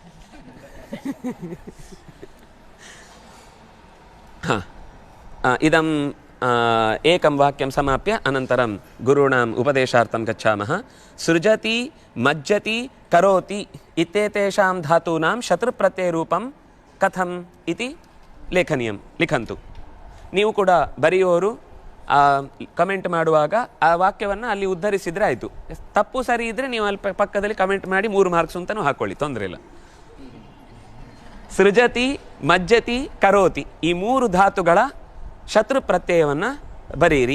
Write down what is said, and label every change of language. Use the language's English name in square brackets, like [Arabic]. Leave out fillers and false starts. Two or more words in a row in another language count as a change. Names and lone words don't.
[Sanskrit] इदं एकं वाक्यं समाप्य अनन्तरं गुरूणाम् उपदेशार्थं गच्छामः। सृजति, मज्जति, करोति इत्येतेषां धातूनां शत्रुप्रत्ययरूपं कथम् इति लेखनीयं, लिखन्तु। [Kannada] ನೀವು ಕೂಡ ಬರೆಯೋರು ಕಮೆಂಟ್ ಮಾಡುವಾಗ ಆ ವಾಕ್ಯವನ್ನು ಅಲ್ಲಿ ಉದ್ಧರಿಸಿದ್ರೆ ಆಯಿತು. ತಪ್ಪು ಸರಿ ಇದ್ದರೆ ನೀವು ಅಲ್ಲಿ ಪಕ್ಕದಲ್ಲಿ ಕಮೆಂಟ್ ಮಾಡಿ 3 ಮಾರ್ಕ್ಸ್ ಅಂತಲೂ ಹಾಕ್ಕೊಳ್ಳಿ, ತೊಂದರೆ ಇಲ್ಲ. ಸೃಜತಿ, ಮಜ್ಜತಿ, ಕರೋತಿ ಈ 3 ಧಾತುಗಳ ಶತ್ರು ಪ್ರತ್ಯಯವನ್ನು ಬರೆಯಿರಿ.